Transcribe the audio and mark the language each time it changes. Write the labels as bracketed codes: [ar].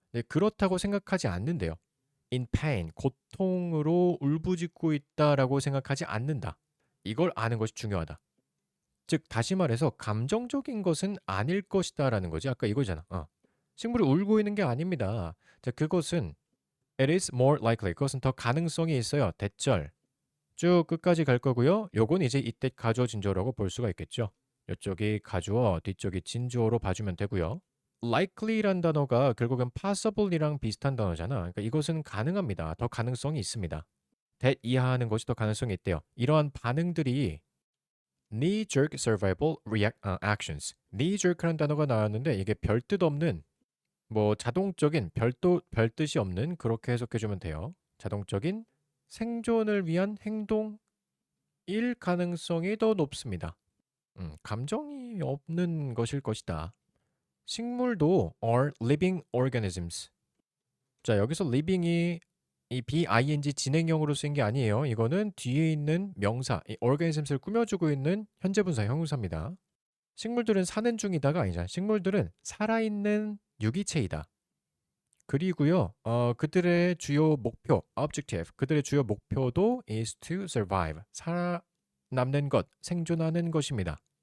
[ko] 네, 그렇다고 생각하지 않는데요. [en] in pain, [ko] 고통으로 울부짖고 있다라고 생각하지 않는다. 이걸 아는 것이 중요하다. 즉 다시 말해서 감정적인 것은 아닐 것이다라는 거지. 아까 이거잖아. 식물이 울고 있는 게 아닙니다. 자, 그것은 [en] it is more likely. [ko] 그것은 더 가능성이 있어요. 대절. 쭉 끝까지 갈 거고요. 요건 이제 이때 가주어 진주어라고 볼 수가 있겠죠. 이쪽이 가주어, 뒤쪽이 진주어로 봐주면 되고요. likely란 단어가 결국은 possible이랑 비슷한 단어잖아. 그러니까 이것은 가능합니다. 더 가능성이 있습니다. that 이하하는 것이 더 가능성이 있대요. 이러한 반응들이 [en] knee-jerk survival actions. [ko] knee-jerk라는 단어가 나왔는데 이게 별뜻 없는 뭐 자동적인 별뜻이 없는 그렇게 해석해주면 돼요. 자동적인 생존을 위한 행동일 가능성이 더 높습니다. 감정이 없는 것일 것이다. 식물도 [en] are living organisms. [ko] 자, 여기서 living이 이 BING 진행형으로 쓰인 게 아니에요. 이거는 뒤에 있는 명사, 이 organisms를 꾸며주고 있는 현재분사 형용사입니다. 식물들은 사는 중이다가 아니잖아. 식물들은 살아있는 유기체이다. 그리고요, 그들의 주요 목표, objective, 그들의 주요 목표도 [en] is to survive, [ko] 살아남는 것, 생존하는 것입니다.